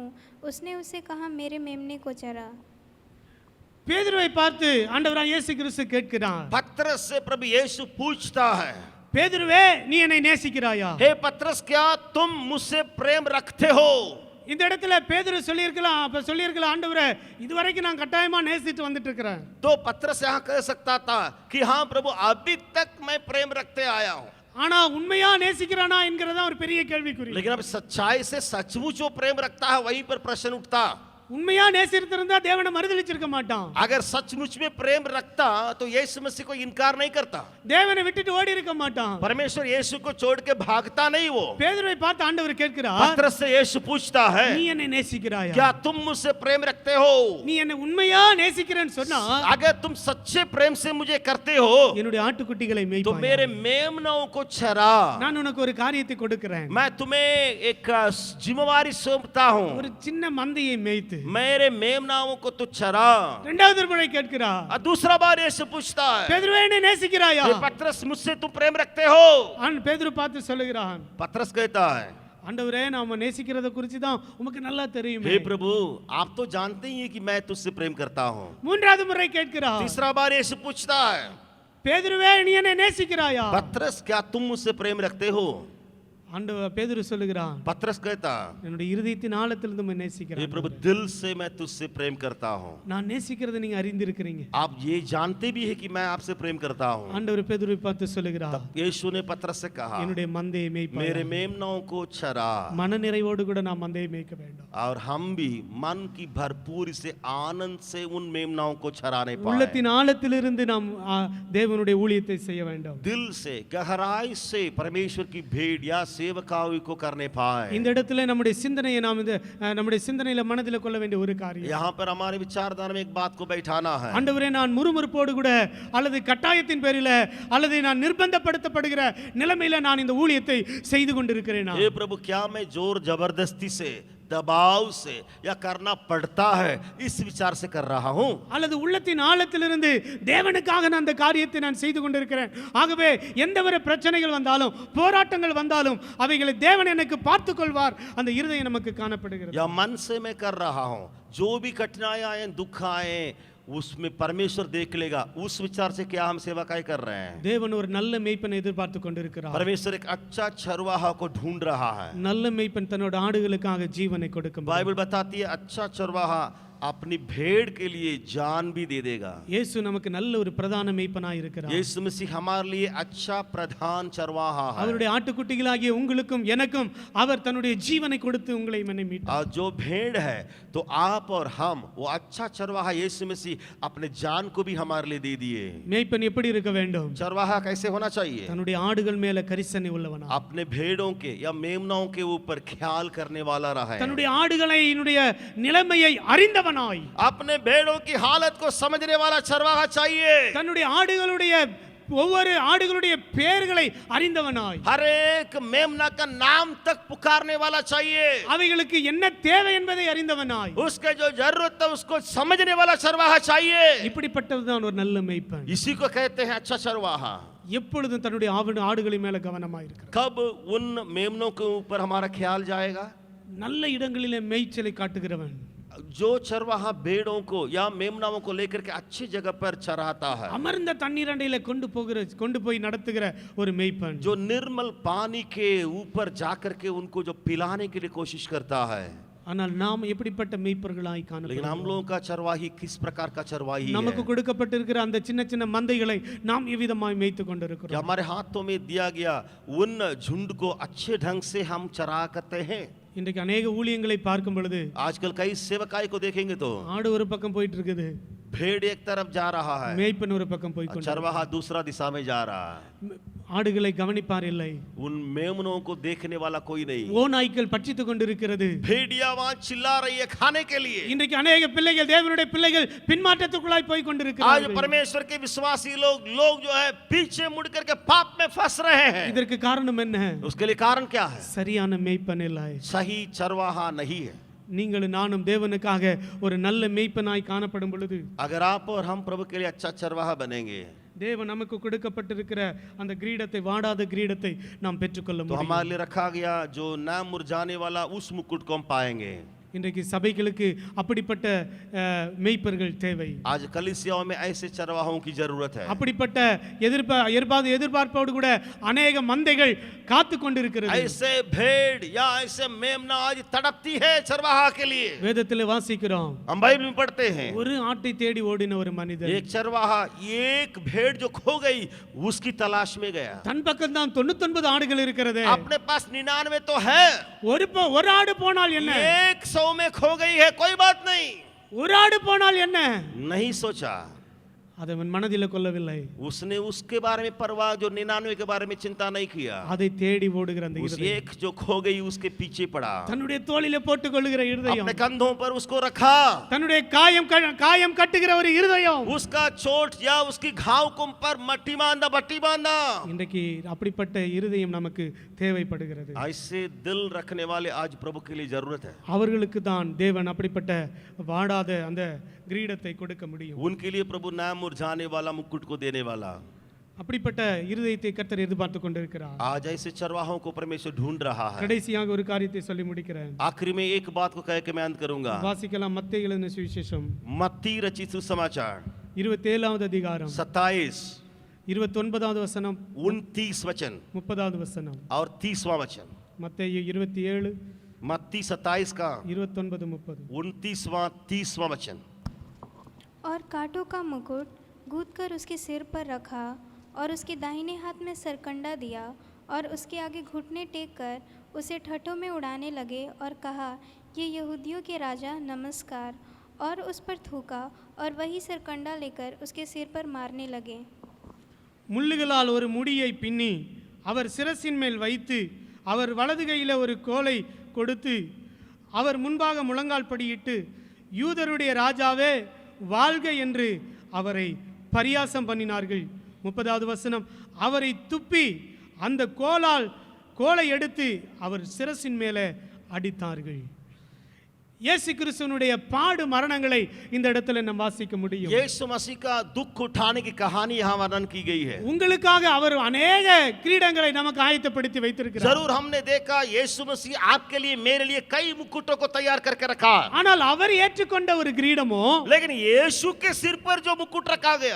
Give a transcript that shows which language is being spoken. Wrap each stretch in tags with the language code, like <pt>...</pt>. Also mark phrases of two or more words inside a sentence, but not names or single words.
<hi>उसने उससे कहा, मेरे मेमने को चरा.</hi> <ta>பேதுருவை பார்த்து ஆண்டவராகிய இயேசு கிறிஸ்து கேட்கிறார்.</ta> <hi>पतरस से प्रभु यीशु पूछता है,</hi> <ta>பேதுருவே, நீ என்னை நேசிக்கிறாயா?</ta> <hi>हे पतरस, क्या तुम मुझसे प्रेम रखते हो?</hi> <ta>இந்த இடத்துல பேதுரு சொல்லியிருக்கலாம், ஆண்டவரே, இதுவரைக்கும் நான் கட்டாயமா நேசித்து வந்துட்டு இருக்கிறேன்.</ta> <hi>तो पतरस यहाँ कह सकता था कि हाँ प्रभु, अभी तक मैं प्रेम रखते आया हूँ.</hi> <ta>ஆனா உண்மையா நேசிக்கிறானா என்கிறதா ஒரு பெரிய கேள்விக்குறி.</ta> <hi>लेकिन अब सच्चाई से सचमुच जो प्रेम रखता है वहीं पर प्रश्न उठता.</hi> <ta>உண்மையா நேசித்திருந்தா தேவனை மறுதலிச்சிருக்க மாட்டான்.</ta> <hi>अगर सचमुच में प्रेम रखता तो यीशु मसीह को इनकार नहीं करता.</hi> <ta>தேவனை விட்டுட்டு ஓடி இருக்க மாட்டான்.</ta> <hi>परमेश्वर यीशु को छोड़ के भागता नहीं. वो</hi> <ta>பேதுருவை பார்த்து ஆண்டவர் கேட்கிறார்,</ta> <hi>पतरस से यीशु पूछता है,</hi> <ta>நீ என்னை நேசிக்கிறாயா?</ta> <hi>क्या तुम मुझसे प्रेम रखते हो?</hi> <ta>நீ என்னை உண்மையா நேசிக்கிறேன்னு சொன்னா,</ta> <hi>अगर तुम सच्चे प्रेम से मुझे करते हो</hi> <ta>என்னுடைய ஆட்டுக்குட்டிகளை</ta> <hi>तो</hi> <ta>மேய்ப்பாய்.</ta> <hi>मेरे मेमनों को चरा.</hi> <ta>நான் உனக்கு ஒரு காரியத்தை கொடுக்கிறேன்.</ta> <hi>मैं तुम्हें एक जिम्मेवारी सौंपता हूँ.</hi> <ta>ஒரு சின்ன மந்தையை மேய்த்து</ta> <hi>मेरे मेमनाओं को तो चरा.</hi> <ta>இரண்டாவது முறை கேட்கிறார்.</ta> <hi>और दूसरा बार यीशु पूछता है,</hi> <ta>பேதுருவே, என்னை நேசிக்கிறாயா?</ta> <hi>हे पतरस, मुझसे तुम प्रेम रखते हो?</hi> <ta>பேதுரு பார்த்து சொல்லுகிறான்,</ta> <hi>पतरस कहता है,</hi> <ta>ஆண்டவரே நாம நேசிக்கிறத குறித்து தான் உமக்கு நல்லா தெரியுமே.</ta> <hi>हे प्रभु, आप तो जानते ही हैं कि मैं तुझसे प्रेम करता हूँ।</hi> <ta>மூன்றாவது முறை கேட்கிறார்.</ta> <hi>तीसरा बार यीशु पूछता है,</hi> <ta>பேதுருவே நீ என்னை நேசிக்கிறாயா?</ta> <hi>पतरस क्या तुम मुझसे प्रेम रखते हो?</hi> <ta>ஆண்டவர் பேதுரு சொல்லுகிறான்,</ta> <hi>पतरस कहता,</hi> <ta>என்னுடைய இருதயத்தின் ஆழத்திலிருந்து உம்மை</ta> <hi>हे</hi> <ta>நேசிக்கிறேன்.</ta> <hi>प्रभु, दिल से मैं तुझसे प्रेम करता हूँ।</hi> <ta>நான் நேசிக்கிறதை நீங்க அறிந்திருக்கிறீங்க.</ta> <hi>आप ये जानते भी है कि मैं आपसे प्रेम करता हूँ।</hi> <ta>ஆண்டவர் பேதுருவை பார்த்து சொல்லுகிறார்,</ta> <hi>तब यीशु ने पतरस से कहा,</hi> <ta>என்னுடைய மந்தையை மேய்ப்பாய்.</ta> <hi>मेरे मेमनों को चरा।</hi> <ta>மனநிறைவோடு கூட நான் மந்தையை மேய்க்க வேண்டும்.</ta> <hi>और हम भी मन की भरपूरी से आनंद से उन मेमनाओं को चराने पाए।</hi> <ta>உள்ளத்தின் ஆழத்திலிருந்து நாம் தேவனுடைய ஊழியத்தை செய்ய வேண்டும்.</ta> <hi>दिल से गहराई से परमेश्वर की भेड़ या सेवकाई को करने पाए।</hi> <ta>இந்த இடத்துல நம்முடைய சிந்தனையை நாம் இந்த நம்முடைய சிந்தனையில மனதில் கொள்ள வேண்டிய ஒரு காரியம்,</ta> <hi>यहाँ पर हमारे विचारधारा में एक बात को बैठाना है।</hi> <ta>ஆண்டவரே நான் முறுமுறுப்போடு கூட அல்லது கட்டாயத்தின் பேரில அல்லது நான் நிர்பந்தப்படுத்தப்படுகிற நிலைமையில நான் இந்த ஊழியத்தை செய்து கொண்டிருக்கிறேனா?</ta> <hi>हे प्रभु, क्या मैं जोर जबरदस्ती से, दबाव से या करना पड़ता है इस विचार से कर रहा हूं?</hi> <ta>அல்லது உள்ளத்தின் ஆழத்திலிருந்து தேவனுக்காக நான் அந்த காரியத்தை நான் செய்து கொண்டிருக்கிறேன், ஆகவே எந்த ஒரு பிரச்சனைகள் வந்தாலும் போராட்டங்கள் வந்தாலும் அவைகளை தேவன் எனக்கு பார்த்துக் கொள்வார், அந்த இருதயம் நமக்கு காணப்படுகிறது.</ta> <hi>या मन से मैं कर रहा हूं, जो भी कठिनाई आए, दुख आए, उसमें परमेश्वर देख लेगा, उस विचार से क्या हम सेवकाई कर रहे हैं?</hi> <ta>தேவன் ஒரு நல்ல மேய்ப்பனை எதிர்பார்த்து கொண்டிருக்கிறார்.</ta> <hi>परमेश्वर एक अच्छा चरवाहा को ढूंढ रहा है।</hi> <ta>நல்ல மேய்ப்பன் தன்னோட ஆடுகளுக்காக ஜீவனை கொடுக்கும்.</ta> <hi>बाइबल बताती है अच्छा चरवाहा अपनी भेड़ के लिए जान भी दे देगा।</hi> <ta>இயேசு நமக்கு நல்ல ஒரு பிரதான மேய்ப்பனாய் இருக்கிறார்.</ta> <hi>यीशु मसीह हमारे लिए अच्छा प्रधान चरवाहा है।</hi> <ta>அவருடைய ஆட்டுக்குட்டிகளாகிய உங்களுக்கும் எனக்கும் அவர் தன்னுடைய ஜீவனை கொடுத்து உங்களை மன்னை மீட்டார்.</ta> <hi>और जो भेड़ है तो आप और हम, वो अच्छा चरवाहा यीशु मसीह अपने जान को भी हमारे लिए दे दिए।</hi> <ta>மேய்ப்பன் எப்படி இருக்க வேண்டும்?</ta> <hi>चरवाहा कैसे होना चाहिए?</hi> <ta>தன்னுடைய ஆடுகள் மேல கரிசனை உள்ளவனா,</ta> <hi>अपने भेड़ों के या मेमनाओं के ऊपर ख्याल करने वाला रहा है।</hi> <ta>தன்னுடைய ஆடுகளை நிலைமையை அறிந்தவனாய்,</ta> <hi>अपने भेड़ों की हालत को समझने वाला चरवाहा चाहिए।</hi> <ta>தன்னுடைய ஆடுகளுடைய ஒவ்வொரு ஆடுகளுடைய பெயர்களை அறிந்தவனாய்,</ta> <hi>हर एक मेमना का नाम तक पुकारने वाला चाहिए।</hi> <ta>அவைகளுக்கு என்ன தேவை என்பதை அறிந்தவனாய்,</ta> <hi>उसके जो जरूरत है उसको समझने वाला चरवाहा चाहिए।</hi> <ta>இப்படிப்பட்டதுதான் ஒரு நல்ல மேய்ப்பன்.</ta> <hi>इसी को कहते हैं अच्छा चरवाहा।</hi> <ta>எப்பொழுதும் தன்னுடைய ஆடுகளின் மேல கவனமாய் இருக்கிறார்.</ta> <hi>कब उन मेमनों के ऊपर हमारा ख्याल जाएगा?</hi> <ta>நல்ல இடங்களிலே மேய்ச்சலை காட்டுகிறவன்,</ta> <hi>जो चरवाहा भेड़ों को या मेमनाओं को लेकर के अच्छी जगह पर चराता है,</hi> <ta>அமர்ந்த தண்ணீரண்டையில கொண்டு போய் நடத்துகிற ஒரு மேய்ப்பன்,</ta> <hi>जो निर्मल पानी के ऊपर जाकर के उनको जो पिलाने के लिए कोशिश करता है।</hi> <ta>ஆனால் நாம் எப்படிப்பட்ட மேய்ப்பர்களாய்</ta> <hi>लेकिन</hi> <ta>காணப்படுகிறோம்?</ta> <hi>हम लोगों का चरवाही किस प्रकार का चरवाही</hi> <ta>நமக்கு</ta> <hi>है?</hi> <ta>கொடுக்கப்பட்டிருக்கிற அந்த சின்ன சின்ன மந்தைகளை நாம் எவ்விதமாய் மேய்த்து</ta> <hi>कि</hi> <ta>கொண்டிருக்கிறோம்?</ta> <hi>हमारे हाथों में दिया गया उन झुंड को अच्छे ढंग से हम चरा करते हैं?</hi> <ta>இன்றைக்கு अनेक ஊழியங்களை பார்க்கும் பொழுது</ta> <hi>आजकल कई सेवकाई को देखेंगे तो</hi> <ta>ஆடு ஒரு பக்கம் போயிட்டு இருக்குது,</ta> <hi>भेड़ एक तरफ जा रहा है,</hi> <ta>மேய்ப்பன் ஒரு பக்கம் போய் கொண்டு,</ta> <hi>चरवाहा दूसरा दिशा में जा रहा है।</hi> <ta>ஆடுகளை கவனிப்பார் இல்லை,</ta> <hi>उन मेमनों को देखने वाला कोई नहीं।</hi> <ta>ஓநாய்கள் பட்சித்துக் கொண்டிருக்கிறது.</ta> <hi>भेड़िया वहां चिल्ला रही है खाने के लिए।</hi> <ta>இன்றைக்கு अनेक பிள்ளைகள், தேவனுடைய பிள்ளைகள் பின்மாற்றத்துக்குள்ளாய் போய்</ta> <hi>आज</hi> <ta>கொண்டிருக்கிறார்கள்.</ta> <hi>परमेश्वर के विश्वासी लोग जो है पीछे मुड़ करके पाप में फंस रहे हैं।</hi> <ta>இதற்கு காரணம் என்ன?</ta> <hi>उसके लिए कारण क्या है?</hi> <ta>சரியான மேய்ப்பன் இல்லை.</ta> <hi>सही चरवाहा नहीं है।</hi> <ta>நீங்களும் நானும் தேவனுக்காக ஒரு நல்ல மேய்ப்பனாய் காணப்படும் பொழுது,</ta> <hi>अगर आप और हम प्रभु के लिए अच्छा चरवाहा बनेंगे</hi> <ta>தேவன் நமக்கு கொடுக்கப்பட்டிருக்கிற அந்த கிரீடத்தை, வாடாத கிரீடத்தை நாம் பெற்றுக்கொள்ள</ta> <hi>तो</hi> <ta>முடியும்.</ta> <hi>हमारे लिए रखा गया जो न मुरझाने वाला उस मुकुट को हम पाएंगे।</hi> <ta>இன்றைக்கு சபைகளுக்கு அப்படிப்பட்ட மேய்ப்பர்கள் தேவை.</ta> <hi>आज कलीसियाओं में ऐसे चरवाहों की जरूरत है।</hi> <ta>அப்படிப்பட்ட எதிர்பார்ப்போடு கூட अनेक மந்தைகள் காத்து கொண்டிருக்கிறது.</ta> <hi>ऐसे भेड़ या ऐसे मेमना आज तड़पती है चरवाहा के लिए।</hi> <ta>வேதத்திலே வாசிக்கிறோம்,</ta> <hi>हम बाइबल में पढ़ते हैं,</hi> <ta>ஒரு ஆட்டை தேடி ஓடின ஒரு மனிதன்</ta> <hi>एक चरवाहा एक भेड़ जो खो गई उसकी तलाश में गया।</hi> <ta>தன் பக்கம் தான் 99 ஆடுகள் இருக்கிறது,</ta> <hi>अपने पास 99 तो है,</hi> <ta>ஒரு ஆடு போனால் என்ன,</ta> <hi>100 में खो गई है, कोई बात नहीं।</hi> <ta>ஒரு ஆடு போனால் என்ன,</ta> <hi>नहीं सोचा,</hi> <ta>அதை அவன் மனதில் கொள்ளவில்லை.</ta> <hi>उसने उसके बारे में परवाह, जो 99 के बारे में चिंता नहीं किया,</hi> <ta>அதை தேடி ஓடுகிற அந்த</ta> <hi>उस</hi> <ta>இருதயம்,</ta> <hi>एक जो खो गई उसके पीछे पड़ा,</hi> <ta>தன்னுடைய தோளிலே போட்டுக் கொள்ளுகிற இருதயம்,</ta> <hi>अपने कंधों पर उसको रखा,</hi> <ta>தன்னுடைய காயம் கட்டுகிற ஒரு இருதயம்,</ta> <hi>उसका चोट या उसकी घाव को पर मट्टी बांधा।</hi> <ta>இன்றைக்கு அப்படிப்பட்ட இருதயம் நமக்கு தேவைப்படுகிறது.</ta> <hi>ऐसे दिल रखने वाले आज प्रभु के लिए जरूरत है।</hi> <ta>அவர்களுக்கு தான் தேவன் அப்படிப்பட்ட வாடாத அந்த கிரீடத்தை கொடுக்க முடியும்.</ta> <hi>उनके लिए प्रभु न मुरझाने वाला मुकुट को देने वाला।</hi> <ta>அப்படிப்பட்ட இருதயத்தை கர்த்தர் எதிர்பார்த்து கொண்டிருக்கிறார்.</ta> <hi>आज ऐसे चरवाहों को परमेश्वर ढूंढ रहा है.</hi> <ta>கடைசியாக ஒரு காரியத்தை சொல்லி முடிக்கிறேன்.</ta> <hi>आखिरी में एक बात को कह के मैं अंत करूंगा.</hi> <ta>வாசிக்கலாம் மத்தேயு எழுதின சுவிசேஷம்</ta> <hi>मत्ती रचित सुसमाचार</hi> <ta>27வது அதிகாரம்</ta> <hi>27</hi> <ta>29வது வசனம்</ta> <hi>29 वचन</hi> <ta>30வது வசனம்.</ta> <hi>और 30वां वचन.</hi> <ta>மத்தேயு 27</ta> <hi>मत्ती 27 का</hi> <ta>29 30.</ta> <hi>29वां 30वां वचन. और कांटों का मुकुट गूंथ कर उसके सिर पर रखा और उसके दाहिने हाथ में सरकंडा दिया और उसके आगे घुटने टेक कर उसे ठठों में उड़ाने लगे और कहा, ये यहूदियों के राजा नमस्कार, और उस पर थूका और वही सरकंडा लेकर उसके सिर पर मारने लगे.</hi> <ta>முள்ளுகளால் ஒரு முடியை பின்னி அவர் சிரசின் மேல் வைத்து அவர் வலது கையில் ஒரு கோலை கொடுத்து அவர் முன்பாக முழங்கால் படியிட்டு, யூதருடைய ராஜாவே வாழ்க என்று அவரை பரியாசம் பண்ணினார்கள். 30வது வசனம். அவரை துப்பி அந்த கோலை எடுத்து அவர் சிரசின் மேலே அடித்தார்கள். இயேசு கிறிஸ்துவினுடைய பாடு மரணங்களை இந்த இடத்துல நாம் வாசிக்க முடியும்.</ta> <hi>यीशु मसीह का दुख उठाने की कहानी यहाँ वर्णन की गई है.</hi> <ta>உங்களுக்காக அவர் अनेक கிரீடங்களை நமக்கு ஆயத்தப்படுத்தி வைத்திருக்கிறார்.</ta> <hi>जरूर हमने देखा यीशु मसीह आपके लिए मेरे लिए कई मुकुटों को तैयार करके रखा.</hi> <ta>ஆனால் அவர் ஏற்றுக்கொண்ட ஒரு கிரீடமோ,</ta> <hi>लेकिन यीशु के सिर पर जो मुकुट रखा गया</hi>